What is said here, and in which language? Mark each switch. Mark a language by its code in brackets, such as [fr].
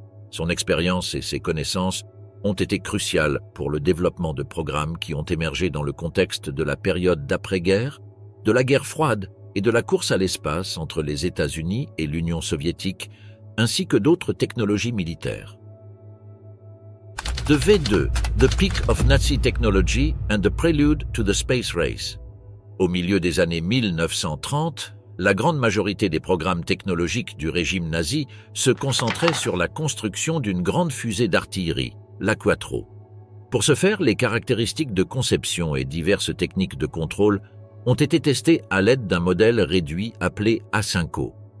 [fr] Son expérience et ses connaissances ont été cruciales pour le développement de programmes qui ont émergé dans le contexte de la période d'après-guerre, de la guerre froide et de la course à l'espace entre les États-Unis et l'Union soviétique, ainsi que d'autres technologies militaires. [en] The V2, The Peak of Nazi Technology and the Prelude to the Space Race. [fr] Au milieu des années 1930, la grande majorité des programmes technologiques du régime nazi se concentraient sur la construction d'une grande fusée d'artillerie, la Quattro. Pour ce faire, les caractéristiques de conception et diverses techniques de contrôle ont été testées à l'aide d'un modèle réduit appelé A5O.